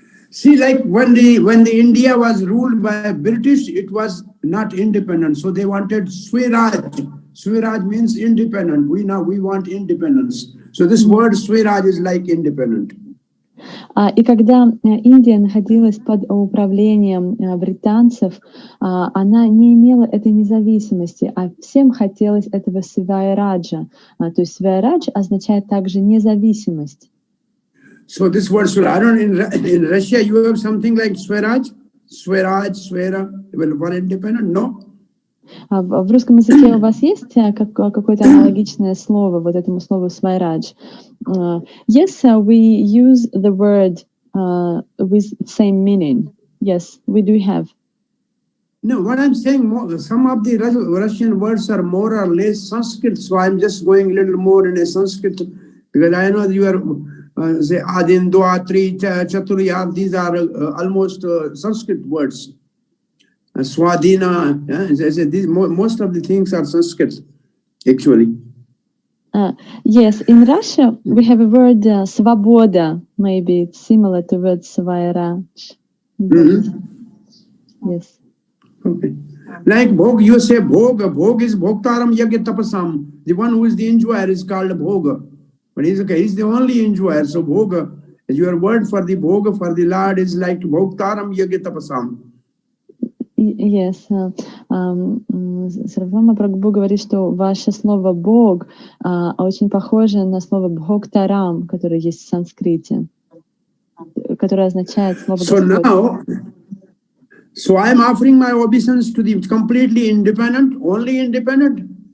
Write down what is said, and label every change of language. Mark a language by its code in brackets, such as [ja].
[en] See, like when the India was ruled by British, it was not independent. So they wanted Swiraj. Swiraj means independent. We want independence. So this word Swiraj is like independent. [ru] И когда Индия находилась под управлением британцев, она не имела этой независимости, а всем хотелось этого свайраджа. То есть свайрадж означает также независимость. [en] So this word Swaraj, in Russia you have something like Swaraj, Swera, well, for independent, no? [ru] В русском языке у вас есть какое-то аналогичное слово вот этому слову свайрадж? [en] Yes, we use the word with same meaning. Yes, we do have. No, what I'm saying, some of the Russian words are more or less Sanskrit, so I'm just going a little more in a Sanskrit, because I know you are say Adin, Dua, Tri, Chaturya, these are almost Sanskrit words. Swadhina, most of the things are Sanskrit, actually. Yes, in Russia we have a word svoboda, maybe it's similar to word svairaj. Yes. Okay. Like Bhog, you say Bhoga. Bhog is Bhoktaram Yagya Tapasam. The one who is the enjoyer is called Bhoga. But he's the only enjoyer. So Bhoga, your word for the Bhoga, for the Lord, is like Bhoktaram Yagya Tapasam. Yes. [ru] Сарвабхаума Прабху говорит, что ваше слово «бог» очень похоже на слово «бхоктарам», которое есть в санскрите, которое означает слово «Господь». [en] So I am offering my obeisance to the completely independent, only independent.